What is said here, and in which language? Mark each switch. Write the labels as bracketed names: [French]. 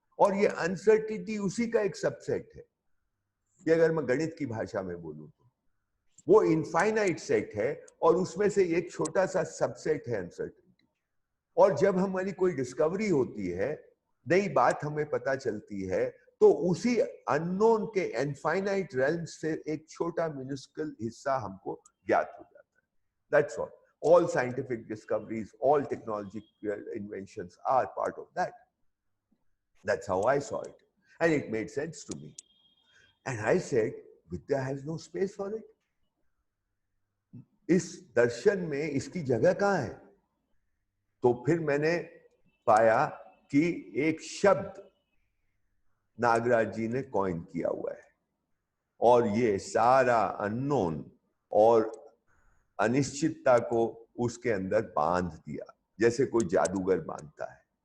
[Hindi] और ये अनसर्टिनिटी उसी का एक सबसेट है। कि अगर मैं गणित की भाषा में बोलूं तो वो इनफाइनाइट सेट है, और उसमें से एक छोटा सा सबसेट है अनसर्टिनिटी। और जब हमारी कोई डिस्कवरी होती है, नई बात हमें पता चलती है, तो उसी अननोन के इनफाइनाइट रेल्म से एक छोटा मिनिस्कल हिस्सा हमको ज्ञात हो जाता है। [English] That's all. All scientific discoveries, all technological inventions are part of that. That's how I saw it. And it made sense to me. And I said, Vidya has no space for it. [Hindi] इस दर्शन में इसकी जगह कहाँ है? तो फिर मैंने पाया कि एक शब्द नागराज जी ने कॉइन किया हुआ है, और ये सारा अननोन और अनिश्चितता को उसके अंदर बांध दिया, जैसे कोई जादूगर बांधता है।